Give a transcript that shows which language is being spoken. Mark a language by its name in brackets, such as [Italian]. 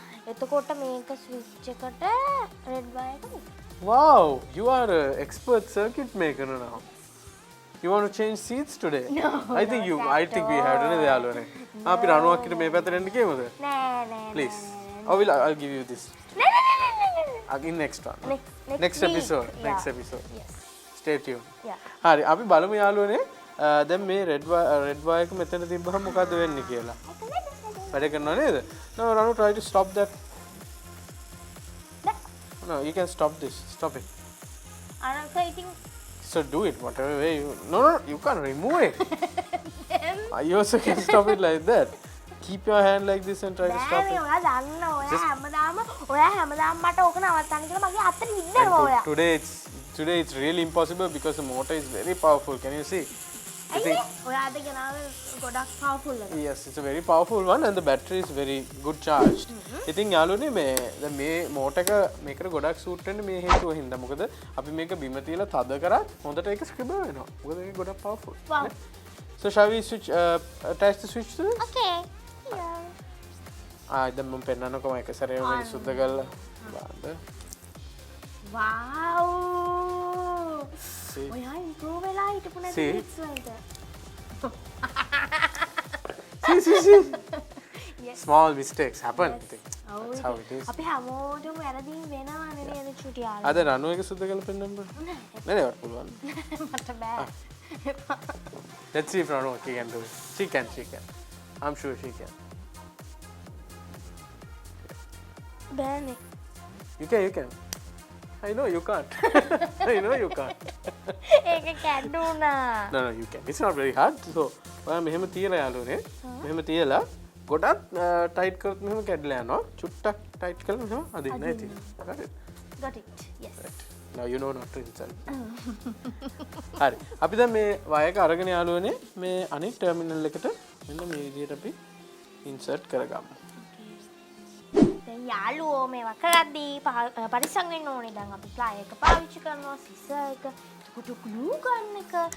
[Sinhala] එතකොට මේක switch එකට red wire එක. [English] Wow, you are an expert circuit maker now. You want to change seats today? No, I think we have to [Sinhala] නේද යාළුවනේ. අපි රණුවක් කිට මේ පැත්තට එන්න කියමුද? නෑ. [English] Please. I'll give you this. [Sinhala] නෑ. [English] In next one. Next week. episode. Yeah. Next episode. Yes. Stay tuned. Yeah. [Sinhala] හරි අපි බලමු යාළුවනේ දැන් මේ red wire එක මෙතන තිබ්බහම මොකද වෙන්නේ කියලා. වැඩ කරනව නේද? [English] No, Ranu, try to stop that. No, you can stop this. Stop it. I think So do it whatever way you. No, you can't remove it. You also can stop it like that. Keep your hand like this and try to stop it. [Sinhala] ඔයා දන්න ඔයා හැමදාම මට ඕක නවත්තන්න කියලා මගේ අතට විද්දනවා ඔයා. [English] Today it's really impossible because the motor is very powerful. Can you see? [Sinhala] ඔයාද ගෙනාවේ ගොඩක් powerful එක. [English] Yes, it's a very powerful one and the battery is very good charged. [Sinhala] ඉතින් යාළුවනේ මේ motor එක මේකට ගොඩක් suit වෙන්නේ මේ හේතුව හින්දා. මොකද අපි මේක බිම තියලා තද කරත් හොඳට ඒක scribble වෙනවා. මොකද ඒක ගොඩක් powerful. [English] Wow. So shall we attach the switch to this? Okay. Yeah. [Sinhala] දැන් මම පෙන්නන්නකො මේක සැරේම මේක සුද්ධ කරලා බලන්න. [English] Wow. See? [Sinhala] ඔයා improve වෙලා හිටපු නැති [English] See? [Sinhala] bits වලට. [English] See. Yes. Small mistakes happen. [Sinhala] ඔව් [English] That's how it is. [Sinhala] අපි හැමෝටම වැරදි වෙනවනේ නේද චුටි යාළුවා. අද රණු එක සුද්ධ කරලා පෙන්නන්න බෑ. නෑ පුළුවන්. මට බෑ. [English] Let's see if Ranu can do it. She can. I'm sure she can. [Sinhala] බෑනේ. [English] You can. I know you can't. [Sinhala] ඒක කැඩුනා. [English] No, you can. It's not very hard. [Sinhala] So, ඔයා මෙහෙම තියලා යාළුවනේ. මෙහෙම තියලා ගොඩක් ටයිට් කරොත් මෙහෙම කැඩලා යනවා. චුට්ටක් ටයිට් කරලා මෙහෙම අදින්න ඇති. [English] Got it? Got it. Yes. Now you know not to insult. [Sinhala] හරි. අපි දැන් මේ වයර් එක අරගෙන යාළුවනේ මේ අනිත් ටර්මිනල් එකට මෙන්න මේ විදිහට අපි ඉන්සර්ට් කරගමු. දැන් යාළුවෝ මේවා කරද්දී පරිස්සම් වෙන්න ඕනේ. දැන් අපි ප්ලයි එක පාවිච්චි කරනවා, සිසර් එක, glue gun එක.